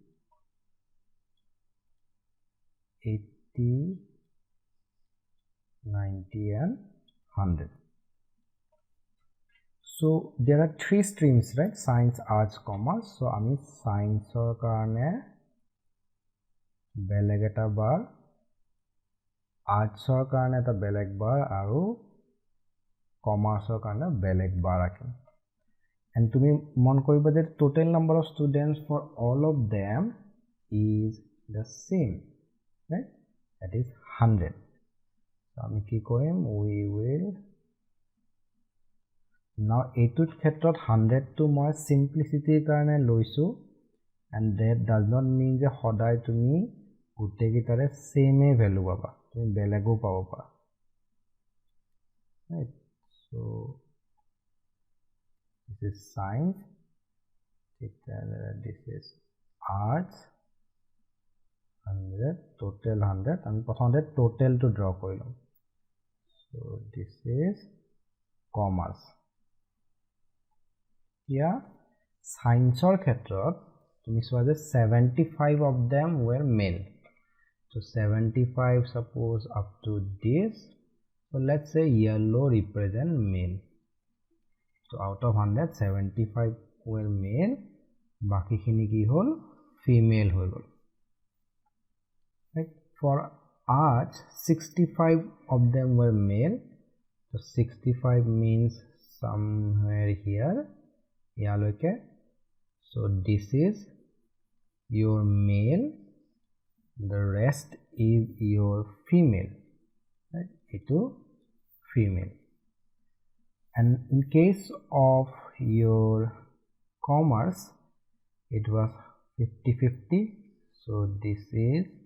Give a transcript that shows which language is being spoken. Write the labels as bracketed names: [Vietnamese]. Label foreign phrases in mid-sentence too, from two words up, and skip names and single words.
[English] 80 90 and 100 so there are 3 streams right science arts commerce so [Assamese] ami science or karone বেলেগ এটা বাৰ arts ৰ কাৰণে এটা বেলেগ বাৰ আৰু commerce ৰ কাৰণে বেলেগ বাৰ আকৌ and তুমি মন কৰিবা যে [English] total number of students for all of them is the same right that is 100 [Assamese] আমি কি কৰিম [English] we will now [Assamese] এইটোৰ ক্ষেত্ৰত 100 টো মই simplicity কাৰণে লৈছো [English] and that does not mean [Assamese] যে সদায় তুমি গোটেইকেইটাৰে [English] same value [Assamese] পাবা তুমি বেলেগো পাব পাৰা [English] right so this is science this is arts 100 total 100 [Assamese] আমি প্ৰথমতে [English] total to draw কৰিলো so this is commerce here science [Assamese] ৰ ক্ষেত্ৰত তুমি চোৱা যে [English] 75 of them were male so 75 suppose up to this so let's say yellow represent male so out of 100 75 were male [Assamese] বাকী খিনি কি হ'ল female হ'ল [English] right for arts 65 of them were male so 65 means somewhere here yaloke so this is your male the rest is your female right ito female and in case of your commerce it was 50-50 so this is